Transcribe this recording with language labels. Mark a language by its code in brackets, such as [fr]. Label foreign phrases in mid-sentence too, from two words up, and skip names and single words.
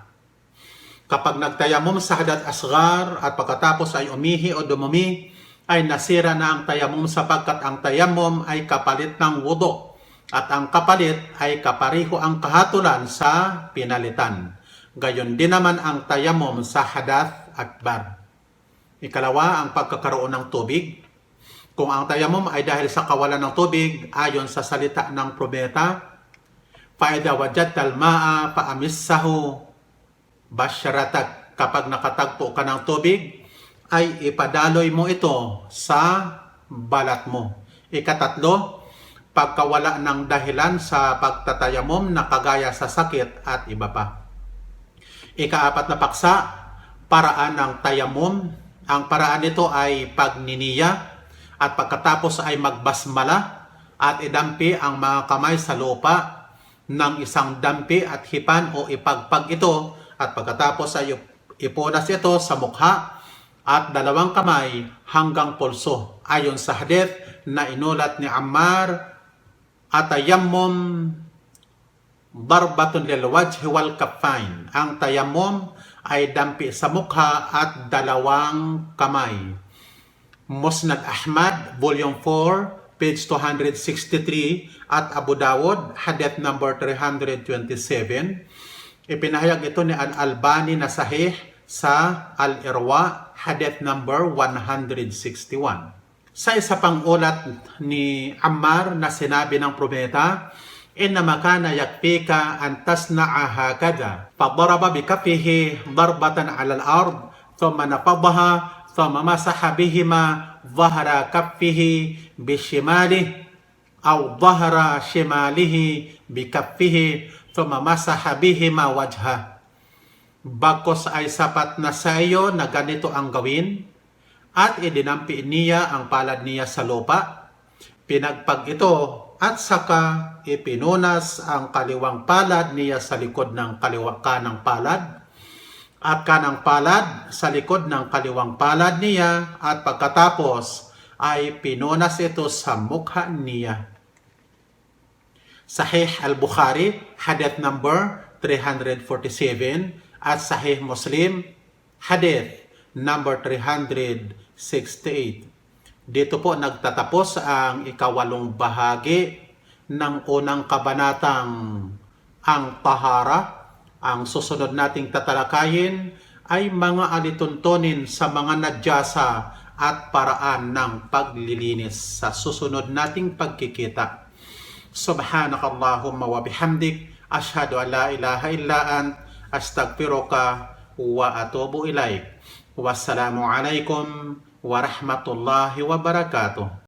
[tl] Kapag nagtayamum sa [ar] حدث أصغر [tl] at pagkatapos ay umihi o dumumi, ay nasira na ang tayamum sapagkat ang tayamum ay kapalit ng wudu at ang kapalit ay kapariho ang kahatulan sa pinalitan. Gayon din naman ang tayamum sa [ar] حدث أكبر. [tl] Ikalawa, ang pagkakaroon ng tubig. Kung ang tayamum ay dahil sa kawalan ng tubig, ayon sa salita ng propeta, [ar] "فإذا وجدت الماء فأمسه بشرتك." [tl] Kapag nakatagpo ka ng tubig, ay ipadaloy mo ito sa balat mo. Ikatatlo, pagkawala ng dahilan sa pagtatayamum na kagaya sa sakit at iba pa. Ikaapat na paksa, paraan ng tayamum. Ang paraan nito ay pagniniya at pagkatapos ay magbasmala at idampi ang mga kamay sa lupa ng isang dampi at hipan o ipagpag ito at pagkatapos ay ipunas ito sa mukha at dalawang kamay hanggang pulso. Ayon sa hadith na inulat ni Ammar, [ar] "التيمم ضربة للوجه والكفين." [tl] Ang tayammum ay dampi sa mukha at dalawang kamay. Musnad Ahmad, [en] Volume 4, page 263 at Abu Dawud, hadith number 327. [tl] Ipinahayag ito ni Al-Albani na sahih sa Al-Irwa, [en] hadith number 161. [tl] Sa isa pang ulat ni Ammar na sinabi ng propeta, [ar] "إنما كان يكفيك أن تصنع هكذا." فضرب بكفه ضربة على الأرض ثم نفضها ثم مسح بهما ظهر كفه بشماله أو ظهر شماله بكفه ثم مسح بهما وجهه. [tl] Bagkos ay sapat na sa iyo na ganito ang gawin, at idinampi niya ang palad niya sa lupa, pinagpag ito at saka ipinunas ang kaliwang palad niya sa likod ng kanang palad at kanang palad sa likod ng kaliwang palad niya at pagkatapos ay pinunas ito sa mukha niya. Sahih al-Bukhari, [en] hadith number 347 at Sahih Muslim, hadith number 368. [tl] Dito po nagtatapos ang ikawalong bahagi ng unang kabanatang ang tahara. Ang susunod nating tatalakayin ay mga alituntunin sa mga nadyasa at paraan ng paglilinis sa susunod nating pagkikita. [ar] سبحانك اللهم وبحمدك أشهد أن لا إله إلا أنت أستغفرك وأتوب إليك. والسلام عليكم ورحمة الله وبركاته.